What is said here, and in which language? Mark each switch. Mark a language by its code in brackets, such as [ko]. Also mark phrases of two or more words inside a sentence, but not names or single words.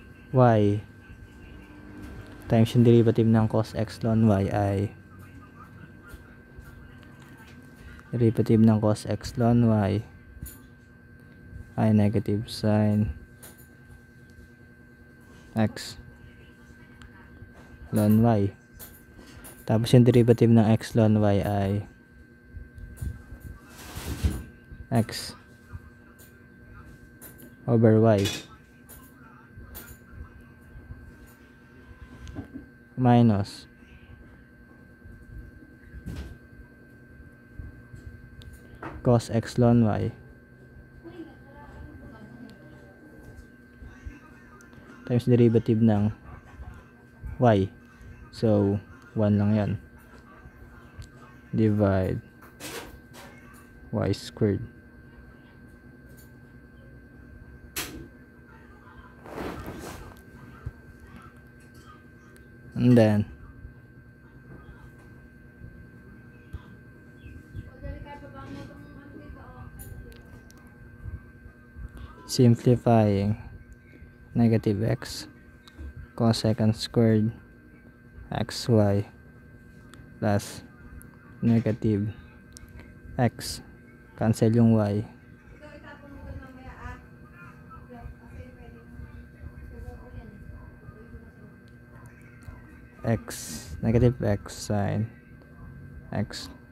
[tl] y times yung derivative ng cos x ln y ay derivative ng cos x ln y ay negative sin x ln y. Tapos yung derivative ng x ln y ay [en] x over y minus [tl] cos x ln y times derivative ng y, [en] so 1 lang yan, divide y squared. And then simplifying negative x cosecant squared xy plus negative x, [tl] cancel yung y, [en] x negative x sin x